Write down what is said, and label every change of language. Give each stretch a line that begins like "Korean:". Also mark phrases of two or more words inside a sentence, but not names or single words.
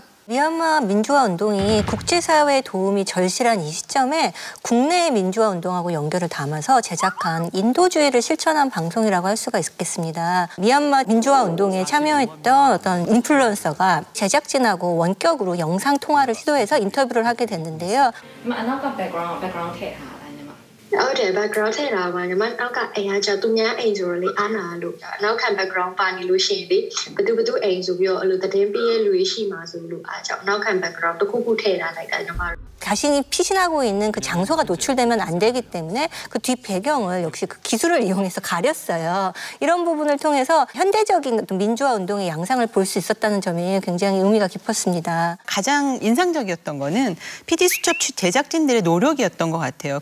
Korean: 미얀마 민주화 운동이 국제사회의 도움이 절실한 이 시점에 국내의 민주화 운동하고 연결을 담아서 제작한 인도주의를 실천한 방송이라고 할 수가 있겠습니다. 미얀마 민주화 운동에 참여했던 어떤 인플루언서가 제작진하고 원격으로 영상 통화를 시도해서 인터뷰를 하게 됐는데요.
Burmese: 어제 backgroundထဲတာပါညီမနောက်ကအိမ်ကကြာသူများအိမ်ဆိုတော့လေအားနာလို့နောက်ခံ background ပါနေလို့ရှိရင်လေဘသူအိမ်ဆိုပြီးတော့အဲ့လိုသတင်းပေးရလူရှိမှာဆိုလို့အားကြောင့်နောက်ခံ background တစ်ခုခုထည့်ထားလိုက်တာညီမ
Korean: 자신이 피신하고 있는 그 장소가 노출되면 안 되기 때문에 그 뒷 배경을 역시 그 기술을 이용해서 가렸어요. 이런 부분을 통해서 현대적인 민주화 운동의 양상을 볼 수 있었다는 점이 굉장히 의미가 깊었습니다. 가장 인상적이었던 거는 PD수첩 제작진들의 노력이었던 것 같아요.